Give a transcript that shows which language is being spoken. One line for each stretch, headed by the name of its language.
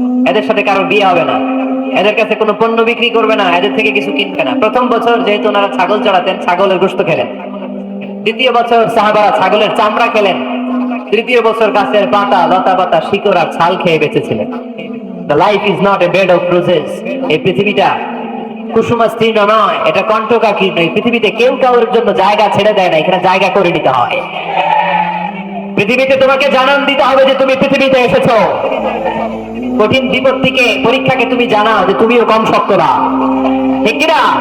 Bangla: এদের সাথে কারো বিয়ে হবে না, এদের কাছে কোনো পণ্য বিক্রি করবে না, এদের থেকে কিছু কিনবে না। প্রথম বছর যেহেতু ওনারা ছাগল চড়াতেন, ছাগলের গোশত খেলেন। দ্বিতীয় বছর সাহাবারা ছাগলের চামড়া খেলেন। তৃতীয় বছর গাছের পাতা, লতা পাতা, শিকড় আর ছাল খেয়ে বেঁচেছিলেন।
English: The life is not a bed of roses.
Bangla: এই পৃথিবীটা কুসুমাস্তীর্ণ নয়, এটা কণ্টকাকীর্ণ। এই পৃথিবীতে কেউ কারোর জন্য জায়গা ছেড়ে দেয় না, এখানে জায়গা করে নিতে হয়। পৃথিবীতে তোমাকে জানান দিতে হবে যে তুমি পৃথিবীতে এসেছো। কঠিন বিপত্তিকে, পরীক্ষাকে তুমি জানাও যে তুমিও কম শক্ত না, ঠিক কিনা?